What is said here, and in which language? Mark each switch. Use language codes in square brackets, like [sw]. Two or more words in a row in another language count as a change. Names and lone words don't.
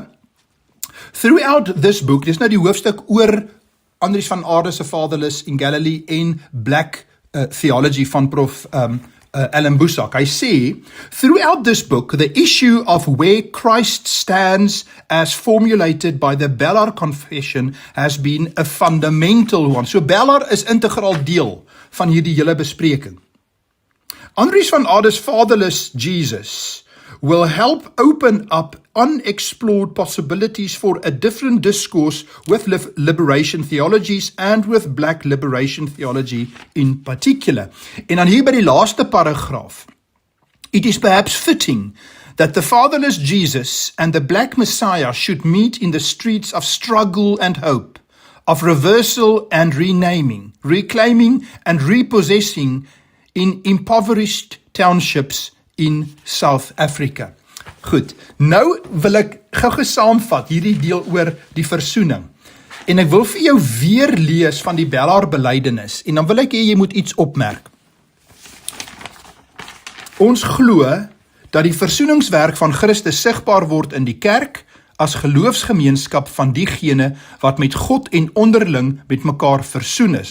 [en] Throughout this book, [af] dis nou die hoofstuk oor Andries van Aarde se Fatherless in Galilee en [en] black theology [af] van Prof. Ellen Boesak. Hy sê, [en] throughout this book, the issue of where Christ stands as formulated by the Bellar Confession has been a fundamental one. [af] So Bellar is integraal deel van hierdie hele bespreking. [en] Andries van Aarde's Fatherless Jesus will help open up unexplored possibilities for a different discourse with liberation theologies and with black liberation theology in particular. [af] En dan hier by die laaste paragraaf. [en] It is perhaps fitting that the fatherless Jesus and the black Messiah should meet in the streets of struggle and hope, of reversal and renaming, reclaiming and repossessing in impoverished townships in South Africa. [af] Goed, nou wil ek gou saamvat hierdie deel oor die versoening. En ek wil vir jou weer lees van die Bellar belydenis en dan wil ek hê jy moet iets opmerk. Ons glo dat die versoeningswerk van Christus sigbaar word in die kerk as geloofsgemeenskap van diegene wat met God en onderling met mekaar versoen is.